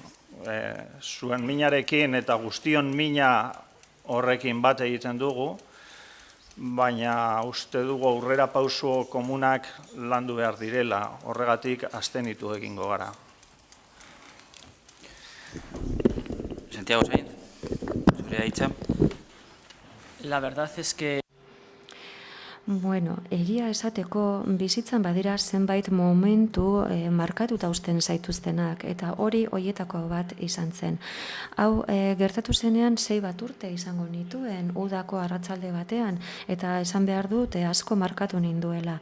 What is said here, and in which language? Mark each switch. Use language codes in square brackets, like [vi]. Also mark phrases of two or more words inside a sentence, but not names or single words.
[eu] Zuen minarekin eta guztion mina horrekin bat egiten dugu, baina uste dugu aurrera pauso komunak landu behar direla, horregatik abstenitu egingo gara. Santiago Sainz, zurea hitza. [es] La verdad es que [eu] Bueno, egia esateko bizitzan badira zenbait momentu markatuta uzten zaituztenak, eta hori hoietako bat izan zen. Hau gertatu zenean 6 bat urte izango nituen, udako arratsalde batean, eta esan behar dut asko markatu ninduela.